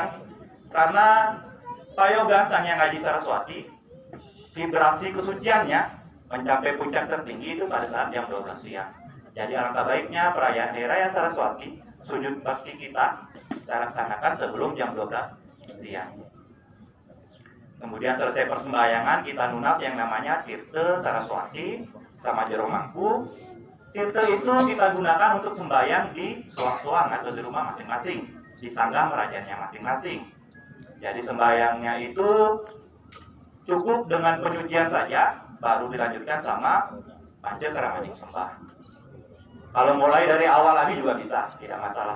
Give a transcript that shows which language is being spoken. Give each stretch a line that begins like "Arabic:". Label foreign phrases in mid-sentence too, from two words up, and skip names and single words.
Indonesian: Karena Payogan Sang Hyang Aji Saraswati, vibrasi kesuciannya mencapai puncak tertinggi itu pada saat jam 12 siang. Jadi alangkah baiknya perayaan Hari Raya Saraswati, sujud bakti kita laksanakan sebelum jam 12 siang. Kemudian selesai persembahyangan, kita lunas yang namanya Tirta Saraswati sama jero mangku. Tirta itu kita gunakan untuk sembahyang di soang-soang atau di rumah masing-masing, di sanggah merajanya masing-masing. Jadi sembahyangnya itu cukup dengan penyucian saja, baru dilanjutkan sama panca saramajing sembah. Kalau mulai dari awal lagi juga bisa, tidak masalah.